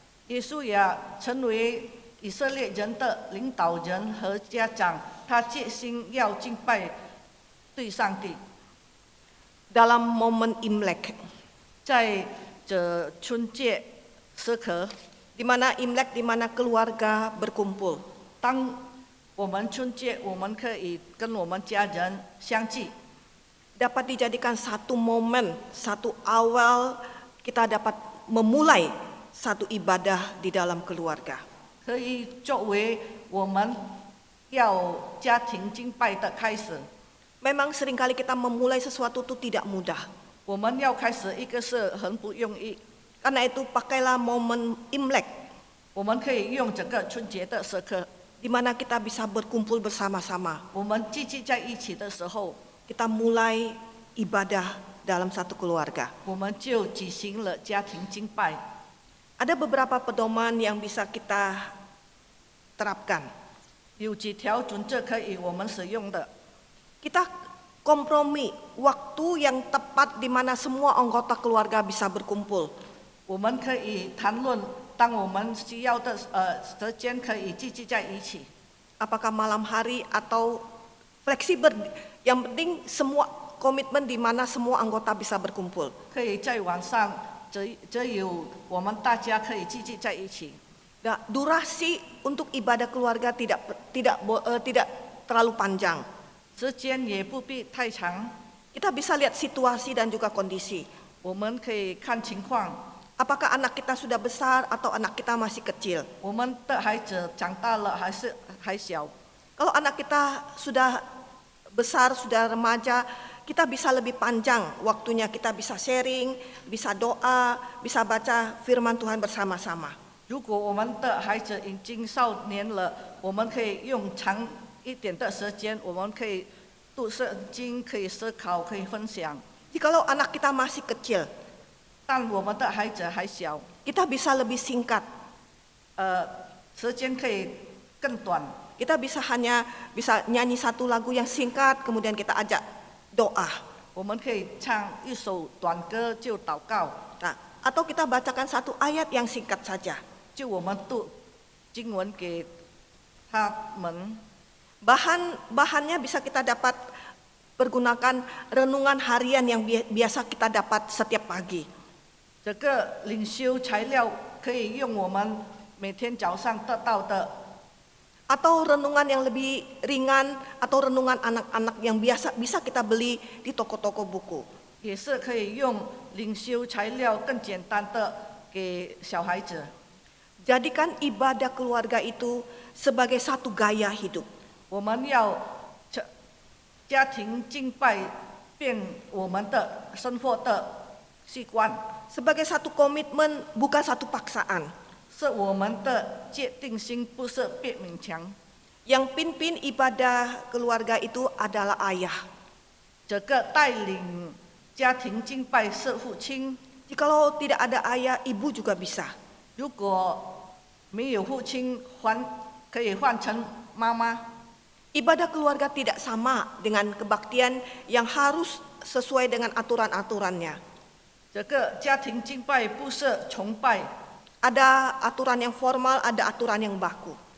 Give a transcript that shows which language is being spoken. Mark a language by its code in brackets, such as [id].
[zh] 耶稣也成为以色列人的领导人和家长，他决心要敬拜对上帝。 [id] Dalam momen Imlek, [zh] 在这春节时刻， [id] di mana Imlek di mana keluarga berkumpul. [zh] 当我们春节，我们可以跟我们家人相聚， [id] Dapat dijadikan satu momen, satu awal kita dapat memulai satu ibadah di dalam keluarga. [zh] 可以作为我们要家庭敬拜的开始。 [id] Memang seringkali kita memulai sesuatu itu tidak mudah. [zh] 我们要开始一个是很不容易， [id] Karena itu pakailah momen Imlek [zh] 我们可以用这个春节的时刻， [id] di mana kita bisa berkumpul bersama-sama. [zh] 我们聚集在一起的时候， [id] Kita mulai ibadah dalam satu keluarga. [zh] 我们就举行了家庭敬拜。 [id] Ada beberapa pedoman yang bisa kita terapkan. [zh] 有几条准则可以我们使用的。 [id] Kita kompromi waktu yang tepat di mana semua anggota keluarga bisa berkumpul. [zh] 我们可以谈论，当我们需要的时间可以聚集在一起。 [id] Apakah malam hari atau fleksibel, yang penting semua komitmen di mana semua anggota bisa berkumpul. [zh] 可以在晚上，只有我们大家可以聚集在一起。 [id] Nah, durasi untuk ibadah keluarga tidak terlalu panjang. [zh] 时间也不必太长， [id] Kita bisa lihat situasi dan juga kondisi. [zh] 我们可以看情况。 [id] Apakah anak kita sudah besar atau anak kita masih kecil? [zh] 我们的孩子长大了还是还小？ [id] Kalau anak kita sudah besar, sudah remaja, kita bisa lebih panjang waktunya. Kita bisa sharing, bisa doa, bisa baca firman Tuhan bersama-sama. [zh] 如果我们的孩子已经少年了，我们可以用长一点的时间，我们可以读圣经，可以思考，可以分享。 [id] Jadi kalau anak kita masih kecil, [zh] 但我们的孩子还小， [id] kita bisa lebih singkat. [zh] 时间可以更短。 [id] Kita bisa nyanyi satu lagu yang singkat, kemudian kita ajak doa. [zh] 我们可以唱一首短歌就祷告， [id] Nah, atau kita bacakan satu ayat yang singkat saja. [zh] 就我们读经文给他们。 [id] Bahannya bisa kita dapat pergunakan renungan harian yang biasa kita dapat setiap pagi. [zh] 这个灵修材料可以用我们每天早上得到的， [id] Atau renungan yang lebih ringan atau renungan anak-anak yang biasa bisa kita beli di toko-toko buku. [zh] 也是可以用灵修材料更简单的给小孩子。 [id] Jadikan ibadah keluarga itu sebagai satu gaya hidup. [zh] 我们要家庭敬拜变我们的生活的习惯， [id] Sebagai satu komitmen, bukan satu paksaan. [zh] 是我们的界定心，不是别勉强。 [id] Yang pimpin ibadah keluarga itu adalah ayah. [zh] 这个带领家庭敬拜是父亲， [id] Jikalau tidak ada ayah, ibu juga bisa. [zh] 如果没有父亲，可以换成妈妈。 [id] Ibadah keluarga tidak sama dengan kebaktian yang harus sesuai dengan aturan-aturannya. [zh] 这个家庭敬拜不是崇拜， [id] Ada aturan yang formal, ada aturan yang baku.